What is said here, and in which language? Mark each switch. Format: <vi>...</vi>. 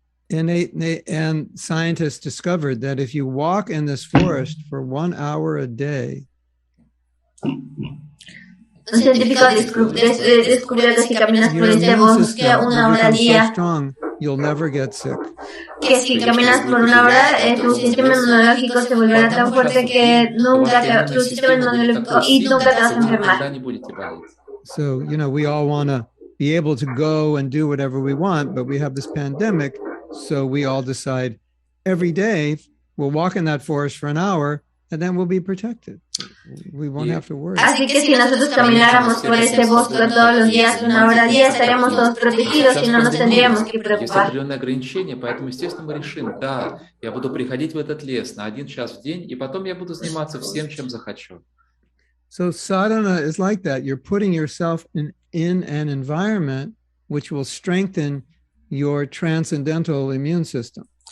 <en>And scientists discovered that if you walk in this forest for 1 hour a day,</en> <es>un científico descubrió que si caminas por este bosque 1 hora al día,</es> <en>so strong, you'll never get sick.</en> <es>que si caminas por 1 hora, tu sistema inmunológico se volverá tan fuerte que tu sistema inmunológico y nunca te vas a enfermar.</es> <en>So, we all want to be able to go and do whatever we want, but we have this pandemic, so we all decide every day we'll walk in that forest for 1 hour and then we'll be protected. We won't have to worry.</en> <es>Así que si nosotros camináramos por este bosque todos los días 1 hora al día, estaríamos todos protegidos y no nos tendríamos que preocupar.</es> <ru>Есть определенные ограничения, поэтому, естественно, мы решим, да, я буду приходить в этот лес на 1 час в день, и потом я буду заниматься всем, чем захочу.</ru> <en>So sadhana is like that. You're putting yourself in an environment which will strengthen your transcendental immune system.</en>